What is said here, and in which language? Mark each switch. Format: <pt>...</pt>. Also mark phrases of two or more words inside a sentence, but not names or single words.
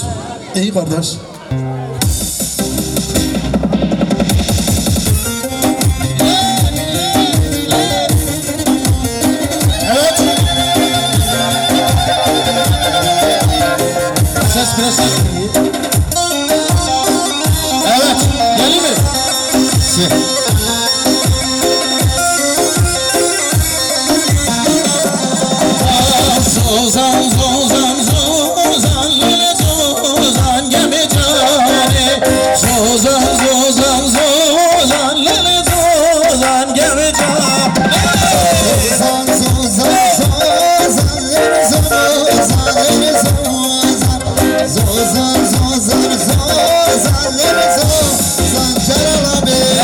<tr>İyi kardeş. Evet. Ses biraz. Evet. Gelin mi?</tr> <ku>Zozan zozan zozan lele zozan gemi cane. Zozan zozan zozan lele zozan gemi cane. Zozan zozan zozan lele zozan lele zozan. Zozan zozan zozan lele zozan Celal abi.</ku>